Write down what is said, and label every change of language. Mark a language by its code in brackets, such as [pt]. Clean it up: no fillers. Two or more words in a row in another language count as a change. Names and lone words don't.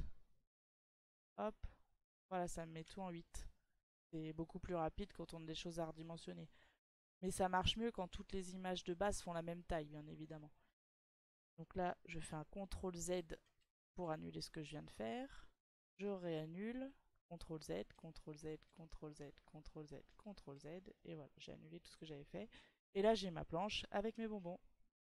[fr] Hop, voilà, ça me met tout en 8. C'est beaucoup plus rapide quand on a des choses à redimensionner. Mais ça marche mieux quand toutes les images de base font la même taille, bien évidemment. Donc là, je fais un CTRL Z pour annuler ce que je viens de faire. Je réannule. CTRL Z, CTRL Z, CTRL Z, CTRL Z, CTRL Z. Et voilà, j'ai annulé tout ce que j'avais fait. Et là, j'ai ma planche avec mes bonbons.